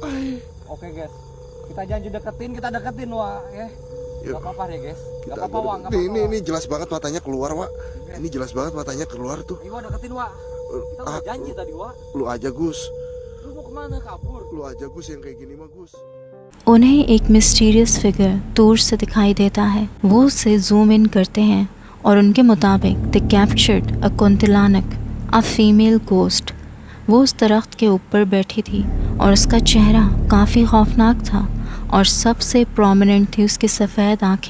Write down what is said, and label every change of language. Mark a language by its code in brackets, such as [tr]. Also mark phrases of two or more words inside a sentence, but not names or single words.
[id] Oke guys, kita janji deketin, kita deketin Wak ya. Yuk. Gak apa-apa deh guys, Kita gak apa-apa Wak, gak nih, apa-apa. ini jelas banget matanya keluar, Wak. Ini jelas banget matanya keluar tuh. Ayo Wak, deketin Wak. Kita udah janji tadi Wak. Lu aja Gus, Lu mau kemana, kabur? lu aja Gus yang kayak gini mah Gus. [hi] उन्हें एक [en] mysterious figure [hi] दूर से दिखाई देता है। वो उसे [en] zoom in [hi] करते हैं और उनके मुताबिक [en] the captured a Kuntilanak a female ghost. [hi] वो उस दरख्त के ऊपर बैठी थी और उसका चेहरा काफ़ी खौफनाक था और सबसे प्रोमिनेंट थी उसकी सफ़ेद आँखें।